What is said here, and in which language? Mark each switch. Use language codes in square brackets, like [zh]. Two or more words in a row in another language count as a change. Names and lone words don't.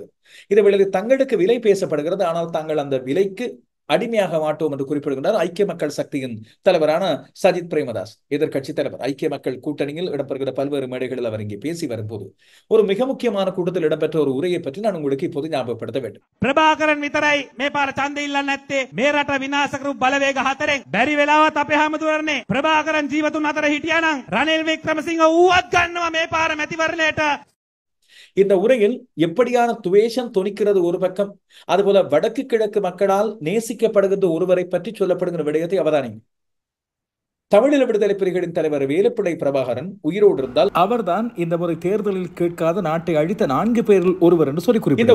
[ta] இது வேளையில் தங்களுக்கு விலை பேசப்படுகிறது. ஆனால் தாங்கள் அந்த விலைக்கு அடிமையாக மாட்டோம் என்று குறிப்பிடுகின்றார் ஐக்கிய மக்கள் சக்தியின் தலைவரான சஜித் பிரேமதாஸ். எதிர்க்கட்சி தலைவர் ஐக்கிய மக்கள் கூட்டணியில் இடம்பெறுகிற பல்வேறு மேடைகளில் அவர் இங்கே பேசி வரும்போது ஒரு மிக முக்கியமான கூட்டத்தில் இடம்பெற்ற ஒரு உரையை பற்றி நான் உங்களுக்கு இப்போது ஞாபகப்படுத்த வேண்டும். [si] ප්‍රභාකරන් විතරයි මේ පාර ඡන්දෙ ඉල්ලන්නේ නැත්තේ මේ රට විනාශ කරපු බලවේග හතරෙන්. බැරි වෙලාවත් අපේ හැමදෙරනේ ප්‍රභාකරන් ජීවතුන් අතර හිටියානම් රනිල් වික්‍රමසිංහ ඌවත් ගන්නවා මේ පාර මැතිවරණයට. [ta] இந்த உரையில் எப்படியான துவேஷம் தொனிக்கிறது ஒரு பக்கம், அதுபோல வடக்கு கிழக்கு மக்களால் நேசிக்கப்படுகின்ற ஒருவரை பற்றி சொல்லப்படுகிற விடயத்தை அவதானிங்க. தமிழீழ விடுதலை புலிகளின் தலைவர் வேலுப்பிள்ளை பிரபாகரன் உயிரோடு இருந்தால் அவர்தான் இந்த முறை தேர்தலில் கேட்காத நாட்டை அழித்த 4 பேரில் ஒருவர் என்று சொல்லி குறிப்பிட்டார்.